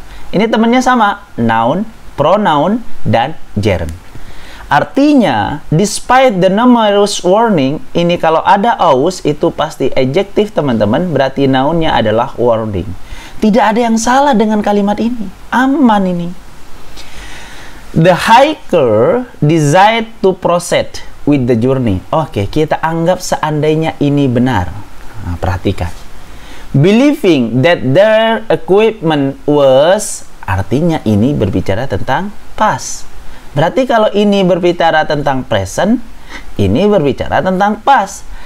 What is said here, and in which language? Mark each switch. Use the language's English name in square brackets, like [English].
[Indonesian] Ini temennya sama, noun, pronoun, dan gerund. Artinya, [English] despite the numerous warning, [Indonesian] ini kalau ada aus, itu pasti adjective teman-teman, berarti nounnya adalah warning. Tidak ada yang salah dengan kalimat ini. Aman ini. [English] The hiker decided to proceed with the journey. [Indonesian] Oke, kita anggap seandainya ini benar. Nah, perhatikan. [English] Believing that their equipment was, [Indonesian] artinya ini berbicara tentang past. Berarti kalau ini berbicara tentang present, ini berbicara tentang past.